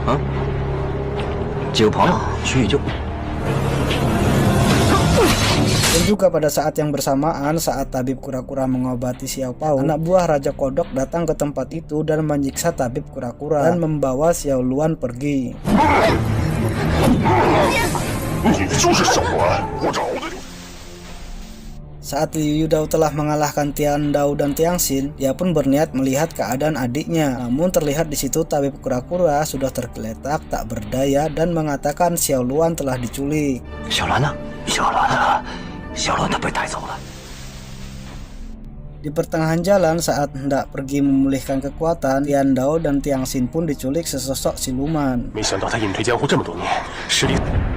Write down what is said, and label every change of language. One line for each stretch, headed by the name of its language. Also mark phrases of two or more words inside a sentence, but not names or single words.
Indonesian: Dan juga pada saat yang bersamaan saat Tabib Kura-Kura mengobati Xiao Pao, anak buah Raja Kodok datang ke tempat itu dan menyiksa Tabib Kura-Kura dan membawa Xiao Luan pergi.
Chinese: 你就是小兰，我找的你。
Indonesian: Saat Liu Yidao telah mengalahkan Tian Dao dan Tiang Xin, dia pun berniat melihat keadaan adiknya. Namun terlihat di situ Tabib Kura-Kura sudah tergeletak tak berdaya dan mengatakan Xiao Luan telah diculik.
Chinese: 小兰呢？小兰她被带走了。
Indonesian: Di pertengahan jalan saat hendak pergi memulihkan kekuatan, Tian Dao dan Tiang Xin pun diculik sesosok siluman.
Chinese: 没想到他隐退江湖这么多年，实力。